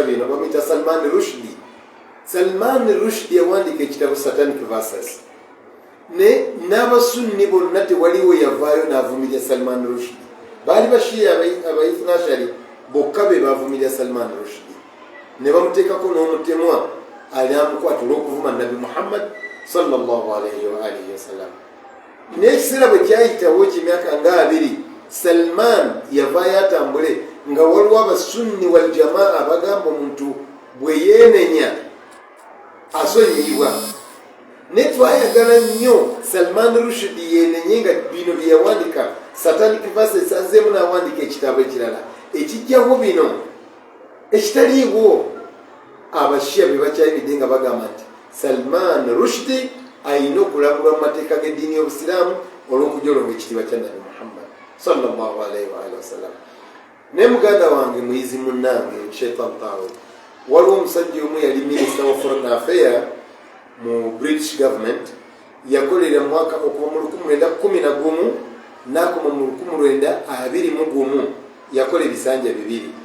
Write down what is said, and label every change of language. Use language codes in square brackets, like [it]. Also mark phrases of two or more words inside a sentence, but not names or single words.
[lg] bino bamuyita Salman Rushdie yawandiika ekitabo Satanic Verses n'abasunni bonna tewaliwo yavaayo n'avumirya Salman Rushdie baali bashiya abaithnashari bokka be bavumirya Salman Rushdie ne bamuteekako n'omutemwa ali amukwata olw'okuvuma Nabi Muhammad [ar] صلى الله عليه وآله وسلم [lg] n'ekiseera bwe kyayitawo kimyaka nga 2 Salman yavaayo atambule nga waliwo abasunni [ar] والجماعة [lg] bagamba omuntu bwe yeenenya asonyiyibwa ne twayagala nnyo Salman Rushdie yeenenye nga bino bye yawandika Satanic Verses azeemu n'awandika ekitabo ekirala ekijjawo bino ekitaliiwo abashiya be bakyayimidde nga bagamba nti Salman Rushdie ayina okulabulwa mu mateeka g'eddiini y'obusiraamu olw'okujolonga ekitiibwa kya Nabi Muhammad [ar] صلى الله عليه وسلم. [lg] Ne muganda wange muyizi munnange Sheikh Tantawi waliwo omusajja omu yali minisita wa [en] foreign affairs [lg] mu [en] British government [lg] yakolera mwaka okuva mu 1911 n'akoma mu 1921 yakola ebisanja 2